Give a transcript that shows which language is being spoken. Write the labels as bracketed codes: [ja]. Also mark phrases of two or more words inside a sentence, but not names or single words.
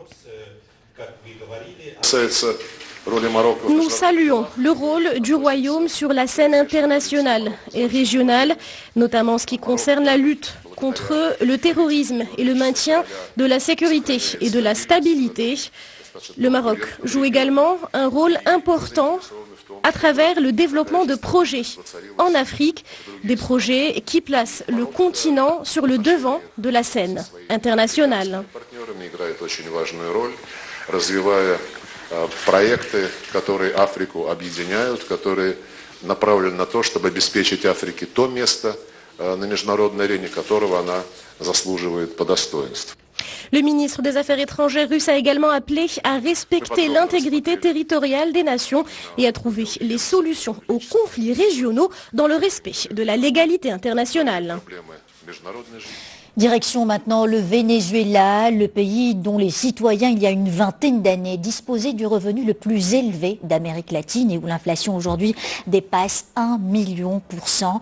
[fr] Nous saluons le rôle du Royaume sur la scène internationale et régionale, notamment en ce qui concerne la lutte contre le terrorisme et le maintien de la sécurité et de la stabilité. Le Maroc joue également un rôle important à travers le développement de projets en Afrique, des projets qui placent le continent sur le devant de la scène internationale. [ru] Проекты, которые Африку объединяют, которые направлены на то, чтобы обеспечить Африке то место на международной арене, которого она заслуживает по достоинству. [fr] Le ministre des Affaires étrangères russe a également appelé à respecter l'intégrité territoriale des nations et à trouver les solutions aux conflits régionaux dans le respect de la légalité internationale. Direction maintenant le Venezuela, le pays dont les citoyens, il y a une vingtaine d'années, disposaient du revenu le plus élevé d'Amérique latine et où l'inflation aujourd'hui dépasse 1 million %.